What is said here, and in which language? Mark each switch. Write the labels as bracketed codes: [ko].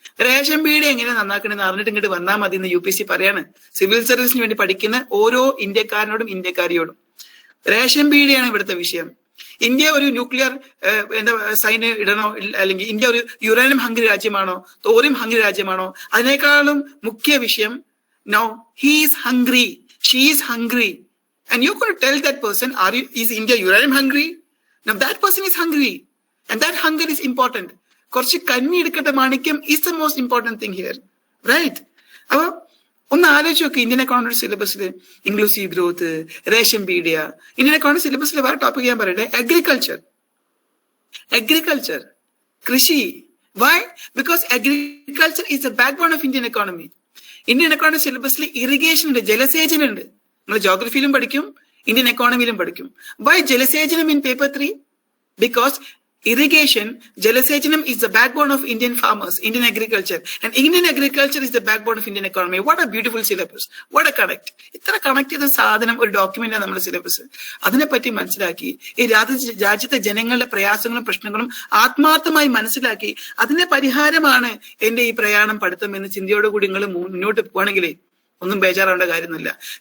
[ml] Ration pedia എങ്ങനെ നന്നാക്കണമെന്ന് അറിഞ്ഞിട്ട് ഇങ്ങോട്ട് വന്നാൽ മതി എന്ന് UPSC പറയാണ് സിവിൽ സർവീസിന് വേണ്ടി പഠിക്കുന്ന ഓരോ ഇന്ത്യക്കാരനോടും ഇന്ത്യക്കാരിയോടും. റേഷൻ പീഡിയാണ് ഇവിടുത്തെ വിഷയം. ഇന്ത്യ ഒരു ന്യൂക്ലിയർ സൈന് ഇടണോ, അല്ലെങ്കിൽ ഇന്ത്യ ഒരു യുറേനിയം ഹംഗറി രാജ്യമാണോ, തോറിയം ഹംഗറി രാജ്യമാണോ? അതിനേക്കാളും മുഖ്യ വിഷയം, [en] No he is hungry, she is hungry, and you're going to tell that person, is India uranium hungry? Now that person is hungry, and that hunger is important. [ml] കുറച്ച് കഞ്ഞി എടുക്കട്ടെ മാണിക്യം [en] is the most important thing here, right? [ml] അപ്പൊ ഒന്ന് ആലോചിച്ച് നോക്ക്. Indian economy സിലബസിൽ inclusive growth, ration pedia. Indian economy സിലബസിൽ വേറെ ടോപ്പിക് ഞാൻ പറയട്ടെ. [en] Agriculture, കൃഷി. Why? Because agriculture is the backbone of Indian economy. [ml] Indian economy സിലബസിൽ ഇറിഗേഷൻ ഉണ്ട്, ജലസേചനം ഉണ്ട്. നിങ്ങൾ ജോഗ്രഫിയിലും പഠിക്കും, ഇന്ത്യൻ എക്കോണമിയിലും പഠിക്കും. [en] Why ജലസേചനം in paper 3? Because irrigation, jalasejanam is the backbone of Indian farmers, Indian agriculture, and Indian agriculture is the backbone of Indian economy. What a beautiful syllabus, what a connect. [ml] ഇത്ര connect ചെയ്ത സാധനം ഒരു ഡോക്യുമെന്റാണ് നമ്മുടെ syllabus. അതിനെപ്പറ്റി മനസ്സിലാക്കി ഈ രാജ്യത്തെ ജനങ്ങളുടെ പ്രയാസങ്ങളും പ്രശ്നങ്ങളും ആത്മാർത്ഥമായി മനസ്സിലാക്കി അതിന്റെ പരിഹാരമാണ് എന്റെ ഈ പ്രയാണം, പഠിത്തം എന്ന ചിന്തയോടുകൂടി നിങ്ങൾ മുന്നോട്ട് പോവാണെങ്കിൽ ഒന്നും ബേജാറാവേണ്ട കാര്യമൊന്നുമില്ല.